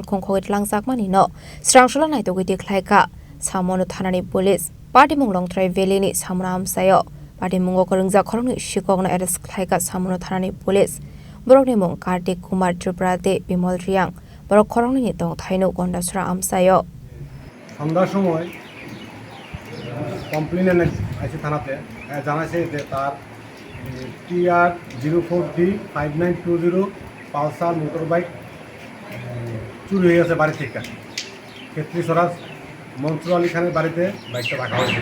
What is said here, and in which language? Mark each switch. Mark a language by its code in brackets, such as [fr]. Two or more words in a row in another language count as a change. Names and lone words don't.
[trp] Khongkhogit Langsak Manino Srangshola Naitogiti Klaika Samono Thanani [en] Police Party [trp] Munglong Trai Velini Samram Sayo Party Mungo Korungza Koroni Shikogna Arrest Klaika Samono Thanani Police Borokni Mung Kartik Kumar Triprate Bimol Riang Borok Koroni Nitong Thaino Gondasra Amsayo [bn] সন্ধ্যার সময় কমপ্লেন আছে থানাতে জানাইছে যে তার TR04D 5920 পালসার [en] motor bike [bn] চুরি হয়ে গেছে বাড়ি থেকে ক্ষেত্রী স্বরাজ মনসুর আলী খানের বাড়িতে বাইকটা রাখা হয়েছিল।